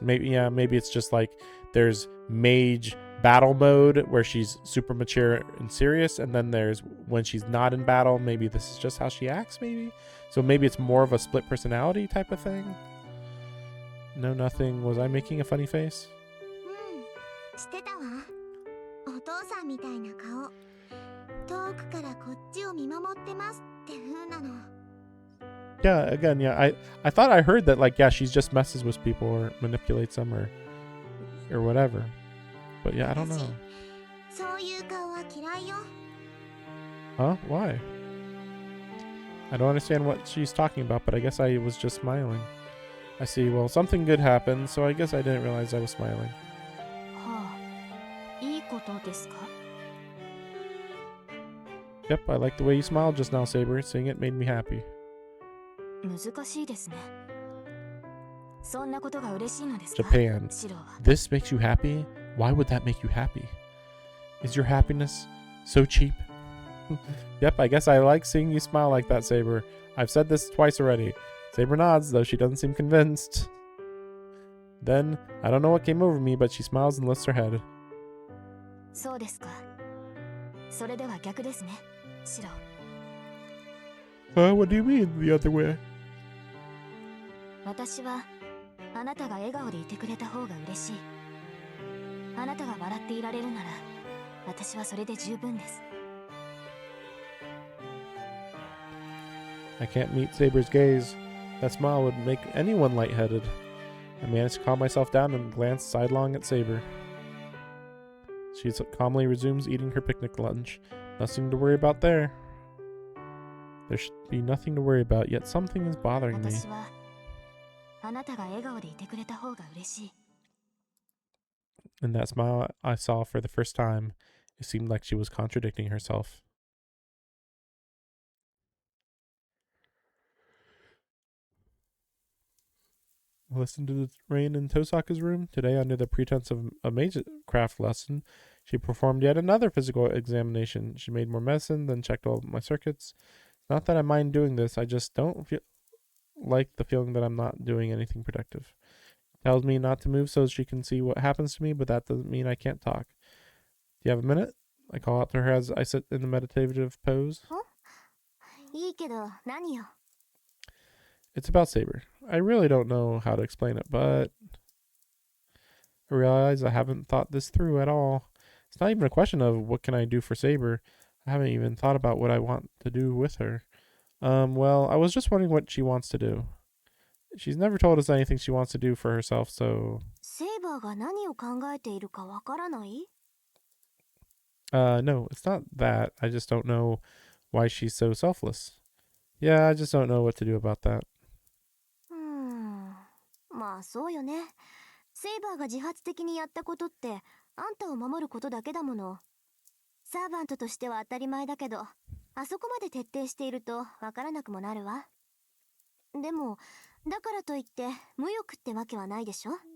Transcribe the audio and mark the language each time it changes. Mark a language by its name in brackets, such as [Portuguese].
[English] Maybe it's just like there's mage battle mode where she's super mature and serious, and then there's when she's not in battle, maybe this is just how she acts, maybe. So maybe it's more of a split personality type of thing. No, nothing. Was I making a funny face? [Japanese] してたわ。お父さんみたいな顔。遠くからこっちを見守ってますって風なの。 [English] Yeah, again, I thought I heard that like she just messes with people or manipulates them or whatever. But yeah, I don't know. [Japanese] そういう顔は嫌いよ。 [English] Huh? Why? I don't understand what she's talking about, but I guess I was just smiling. I see. Well, something good happened, so I guess I didn't realize I was smiling. [Japanese] はあ、いいことですか？ [English] Yep, I like the way you smiled just now, Saber. Seeing it made me happy. [Japanese] 難しいですね。そんなことが嬉しいのですか？ Japan. シロは。 [English] This makes you happy? Why would that make you happy? Is your happiness so cheap? Yep, I guess I like seeing you smile like that, Saber. I've said this twice already. Saber nods, though she doesn't seem convinced. Then, I don't know what came over me, but she smiles and lifts her head. [Japanese] そうですか。それでは逆ですね、シロ。 [English] What do you mean, the other way? [Japanese] 私はあなたが笑顔でいてくれた方が嬉しい。あなたが笑っていられるなら、私はそれで十分です。 [English] I can't meet Saber's gaze. That smile would make anyone lightheaded. I managed to calm myself down and glance sidelong at Saber. She calmly resumes eating her picnic lunch. Nothing to worry about there. There should be nothing to worry about, yet something is bothering me. [Japanese] 私はあなたが笑顔でいてくれた方が嬉しい。 [English] In that smile I saw for the first time, it seemed like she was contradicting herself. Listen to the rain in Tosaka's room. Today, under the pretense of a magecraft lesson, She performed yet another physical examination. She made more medicine, then checked all my circuits. Not that I mind doing this, I just don't feel like the feeling that I'm not doing anything productive. Tells me not to move so she can see what happens to me, but that doesn't mean I can't talk. Do you have a minute? I call out to her as I sit in the meditative pose. [Japanese] いいけど何よ。 [English] It's about Saber. I really don't know how to explain it, but I realize I haven't thought this through at all. It's not even a question of what can I do for Saber. I haven't even thought about what I want to do with her. Well, I was just wondering what she wants to do. She's never told us anything she wants to do for herself, so... [Japanese] セイバーが何を考えているかわからない？ [English] No, it's not that. I just don't know why she's so selfless. Yeah, I just don't know what to do about that. [Japanese] まあそうよね。セイバーが自発的にやったことってあんたを守ることだけだもの。サーバントとしては当たり前だけど、あそこまで徹底しているとわからなくもなるわ。でもだからといって無欲ってわけはないでしょ。